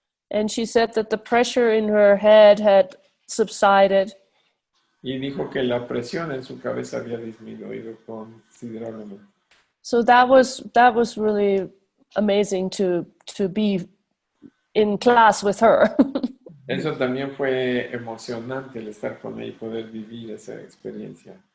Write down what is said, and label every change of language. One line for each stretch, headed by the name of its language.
English: And she said that the pressure in her head had subsided.
Spanish: Y dijo que la presión en su cabeza había disminuido considerablemente.
English: So that was really amazing to be in class with her.
Spanish: Eso también fue emocionante, el estar con ella y poder vivir esa experiencia.